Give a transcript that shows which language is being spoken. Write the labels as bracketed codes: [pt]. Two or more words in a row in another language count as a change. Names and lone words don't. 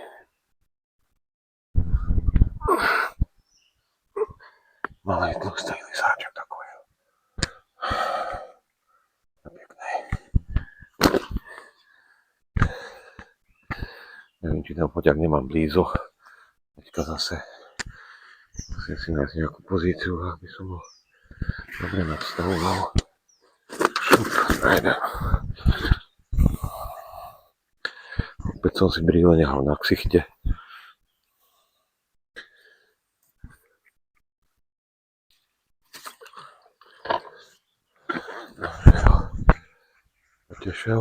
[cs] Malej tlustý lisáček takový. Pěkný. Nevím, či ten foťák nemám blízo. [sk] Teďka zase musím si nájsť nejakú pozíciu, aby som ho dobre nadstavoval. Šup, nájdem. Opäť som si brýle nehal na ksichte. Potešil.